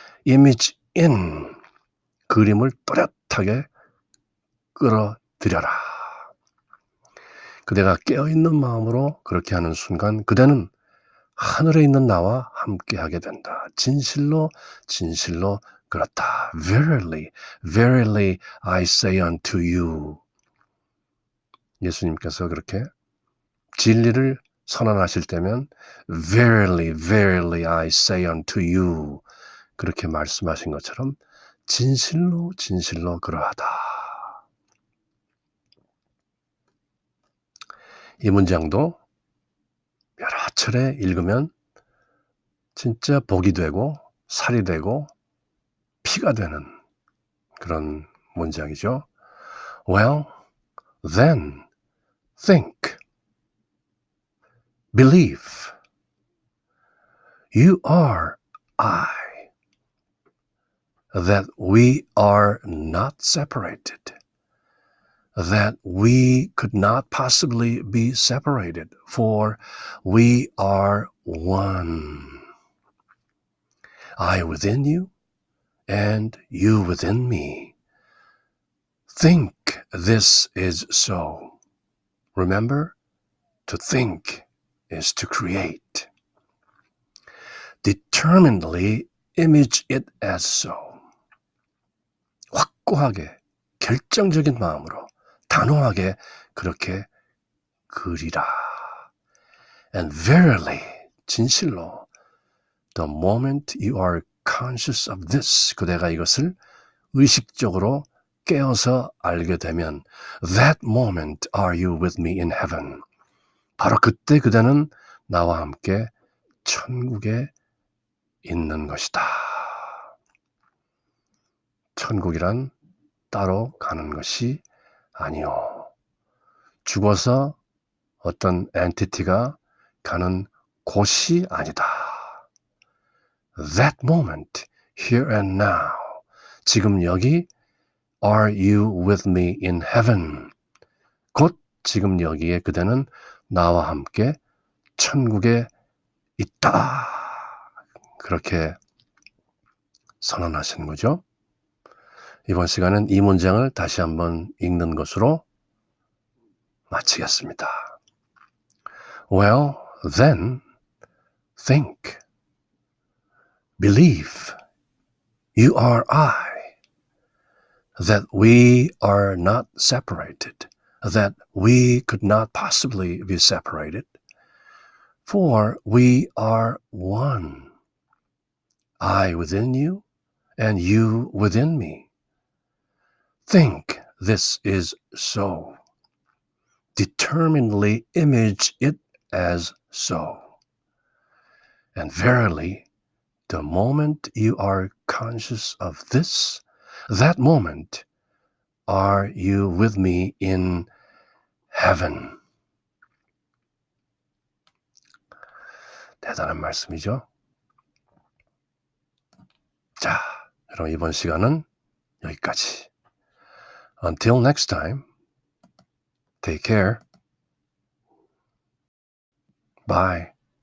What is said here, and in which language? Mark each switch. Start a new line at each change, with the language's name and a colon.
English: Image in.
Korean: 그림을 또렷하게 끌어들여라. 그대가 깨어있는 마음으로 그렇게 하는 순간 그대는 하늘에 있는 나와 함께하게 된다. 진실로 진실로 그렇다.
English: Verily, verily I say unto you.
Korean: 예수님께서 그렇게 진리를 선언하실 때면
English: Verily, verily I say unto you
Korean: 그렇게 말씀하신 것처럼 진실로 진실로 그러하다. 이 문장도 여러 차례 읽으면 진짜 복이 되고 살이 되고 피가 되는 그런 문장이죠.
English: Well, then think, believe, you are I, that we are not separated, that we could not possibly be separated, for we are one. I within you, and you within me. Think this is so. Remember, to think is to create. Determinedly image it as so.
Korean: 확고하게, 결정적인 마음으로, 단호하게 그렇게 그리라.
English: And verily,
Korean: 진실로,
English: the moment you are conscious of this,
Korean: 그대가 이것을 의식적으로 깨어서 알게 되면
English: that moment are you with me in heaven.
Korean: 바로 그때 그대는 나와 함께 천국에 있는 것이다. 천국이란 따로 가는 것이 아니요. 죽어서 어떤 엔티티가 가는 곳이 아니다.
English: That moment, here and now.
Korean: 지금 여기
English: Are you with me in heaven?
Korean: 곧 지금 여기에 그대는 나와 함께 천국에 있다. 그렇게 선언하시는 거죠. 이번 시간은 이 문장을 다시 한번 읽는 것으로 마치겠습니다.
English: Well, then, think, believe, you are I, that we are not separated, that we could not possibly be separated, for we are one. I within you, and you within me. Think this is so. Determinedly image it as so. And verily, the moment you are conscious of this, that moment are you with me in heaven.
Korean: 대단한 말씀이죠. 자, 그럼 이번 시간은 여기까지.
English: Until next time, take care. Bye.